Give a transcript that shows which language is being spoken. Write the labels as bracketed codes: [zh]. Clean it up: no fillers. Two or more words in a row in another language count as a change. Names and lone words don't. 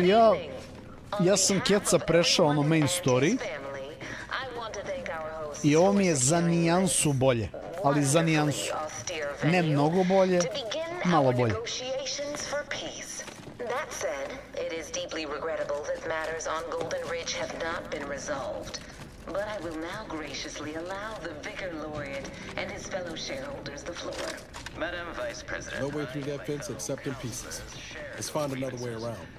[sr] Ja sam keca prešao ono [en] main story [sr] i ovo mi je za nijansu bolje, ali za nijansu. Ne mnogo bolje, malo bolje. [en] That said, it is deeply regrettable that matters on Golden Ridge have not been resolved. But I will now graciously allow the Vicar Laureate and his fellow shareholders the floor. Madam Vice President. No way through that fence except in pieces. Let's find another way around.